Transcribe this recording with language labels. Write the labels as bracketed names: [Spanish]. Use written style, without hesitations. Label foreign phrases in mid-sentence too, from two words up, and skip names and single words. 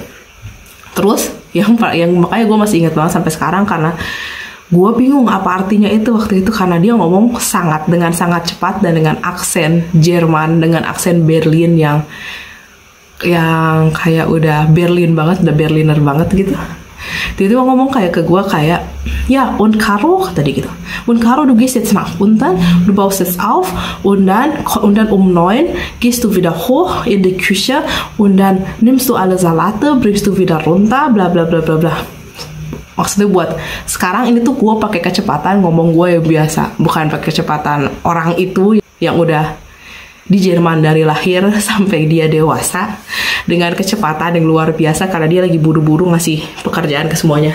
[Indonesian] Terus yang makanya gue masih ingat banget sampai sekarang, karena gue bingung apa artinya itu waktu itu, karena dia ngomong dengan sangat cepat dan dengan aksen Jerman, dengan aksen Berlin yang kayak udah Berlin banget, udah Berliner banget gitu. Tiba-tiba ngomong kayak ke gue kayak, [German] ja, und Caro, [Indonesian] kata dia gitu. [German] Und Caro, du gehst jetzt nach unten, du baust jetzt auf und dann um 9 gehst du wieder hoch in die Küche und dann nimmst du alle Salate, bringst du wieder runter, bla bla bla bla bla. [Indonesian] Maksudnya buat sekarang ini tuh gue pakai kecepatan ngomong gue yang biasa, bukan pakai kecepatan orang itu yang udah di Jerman dari lahir sampai dia dewasa, dengan kecepatan yang luar biasa karena dia lagi buru-buru ngasih pekerjaan ke semuanya.